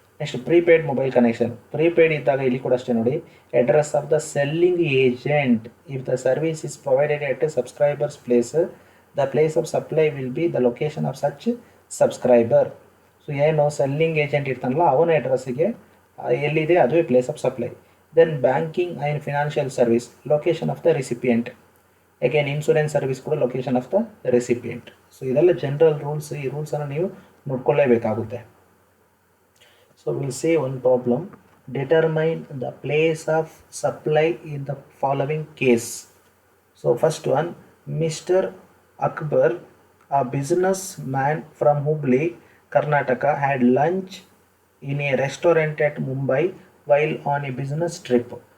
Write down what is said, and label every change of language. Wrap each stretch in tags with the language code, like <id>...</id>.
<en>Next, prepaid mobile connection. Prepaid ಇದ್ದಾಗ ಇಲ್ಲಿ ಕೂಡ ಅಷ್ಟೇ ನೋಡಿ, address of the selling agent. If the service is provided at a subscriber's place the place of supply will be the location of such subscriber. So ಏನು selling agent ಇರ್ತಾನಲ್ಲ ಅವನ ಅಡ್ರೆಸ್ಸಿಗೆ ಎಲ್ಲಿದೆ ಅದುವೇ place of supply. Then banking and financial service, location of the recipient. Again insurance service ಕೂಡ location of the recipient. So ಇದೆಲ್ಲ general rules.</en> <kn>ಈ ರೂಲ್ಸನ್ನು ನೀವು ನೋಡ್ಕೊಳ್ಳೇಬೇಕಾಗುತ್ತೆ.</kn> <en>So we'll see one problem. Determine the place of supply in the following case. So first one, mister Akbar, a businessman from Hubli, Karnataka, had lunch in a restaurant at Mumbai while on a business trip.</en>